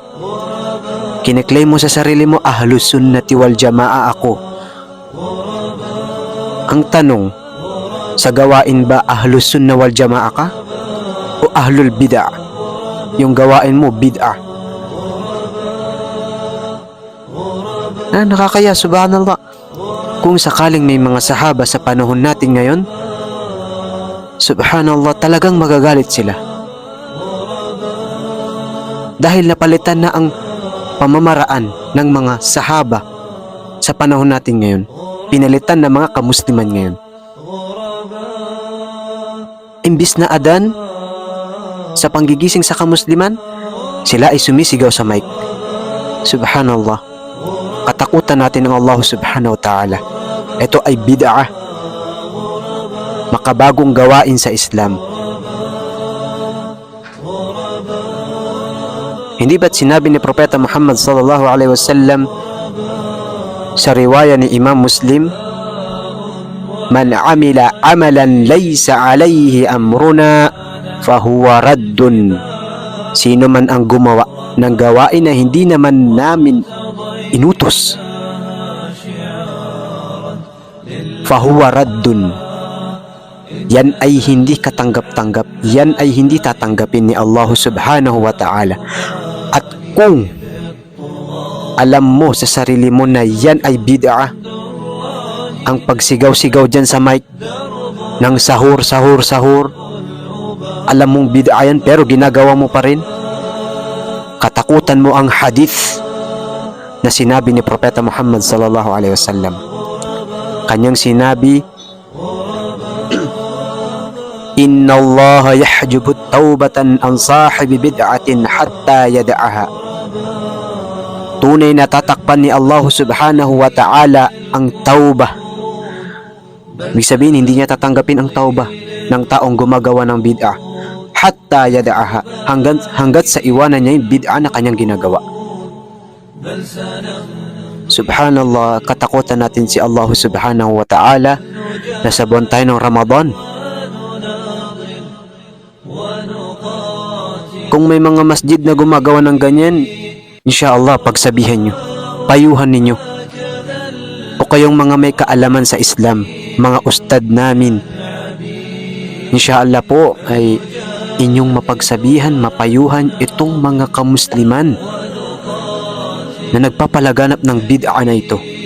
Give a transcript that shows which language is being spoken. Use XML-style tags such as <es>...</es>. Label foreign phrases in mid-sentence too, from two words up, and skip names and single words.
<tl>Kiniklaim mo sa sarili mo, Ahlus Sunnati wal Jama'a ako. Ang tanong, sa gawain ba Ahlus Sunna wal Jama'a ka? O Ahlul Bid'ah? Yung gawain mo, bid'ah. Nakakaya, subhanallah. Kung sakaling may mga sahaba sa panahon natin ngayon, subhanallah, talagang magagalit sila. Dahil napalitan na ang pamamaraan ng mga sahaba sa panahon natin ngayon. Pinalitan ng mga kamusliman ngayon. Imbis na adan sa panggigising sa kamusliman, sila ay sumisigaw sa mic. Subhanallah. Katakutan natin ng Allah</tl> <ar>سبحانه وتعالى.</ar> <tl>Ito ay bid'ah, makabagong gawain sa Islam. Hindi ba't sinabi ni Propeta Muhammad</tl> <ar>صلى الله عليه وسلم</ar> <tl>sa riwaya ni Imam Muslim,</tl> <ar>من عمل عملا ليس عليه أمرنا فهو رد.</ar> <tl>Sino man ang gumawa ng gawain na hindi naman namin inutos,</tl> <ar>فهو رد,</ar> <tl>yan ay hindi katanggap-tanggap, yan ay hindi tatanggapin ni Allah</tl> <ar>سبحانه وتعالى.</ar> <tl>At kung alam mo sa sarili mo na yan ay bid'ah, ang pagsigaw-sigaw dyan sa mic ng sahur, alam mong bid'ah yan pero ginagawa mo pa rin, katakutan mo ang hadith na sinabi ni Propeta Muhammad</tl> <ar>صلى الله عليه وسلم.</ar> <tl>Kanyang sinabi,</tl> <ar>إن الله يحجب توبة عن صاحب بدعة حتى يدعها.</ar> <tl>Tunay na tatakpan ni Allah</tl> <ar>سبحانه وتعالى</ar> <tl>ang tawbah. Ibig sabihin, hindi niya tatanggapin ang tawbah ng taong gumagawa ng bid'ah</tl> <ar>حتى يدعها,</ar> <tl>hanggat sa iwanan niya yung bid'ah na kanyang ginagawa. Subhanallah, katakutan natin si Allah</tl> <ar>سبحانه وتعالى.</ar> <tl>Nasa buwan tayo ng Ramadan. Kung may mga masjid na gumagawa ng ganyan, inshallah pagsabihan nyo, payuhan ninyo. O kayong mga may kaalaman sa Islam, mga ustad namin, inshallah po ay inyong mapagsabihan, mapayuhan itong mga kamusliman na nagpapalaganap ng bid'ah na ito.</tl>